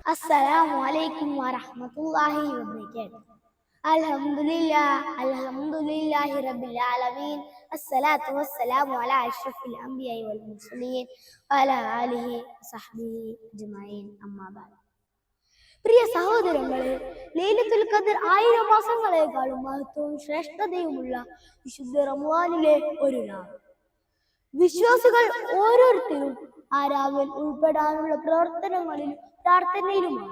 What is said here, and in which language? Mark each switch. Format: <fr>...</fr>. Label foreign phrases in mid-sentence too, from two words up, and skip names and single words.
<ar>السلام عليكم ورحمة الله وبركاته. الحمد لله رب العالمين. الصلاة والسلام على أشرف الأنبياء والمرسلين وعلى آله وصحبه أجمعين. أما بعد.</ar> <ml>പ്രിയ സഹോദരങ്ങളെ, ലൈലത്തുൽ ഖദർ 1000 മാസങ്ങളെക്കാളും മഹത്വവും ശ്രേഷ്ഠതയുമുള്ള വിശുദ്ധ റമളാനിലെ ഒരു രാവ്. വിശ്വാസികൾ ഓരോരുത്തരും ആ രാവിൽ ഉൾപ്പെടാനുള്ള പ്രവർത്തനങ്ങളിലും പ്രാർത്ഥനയിലുമാണ്.</ml>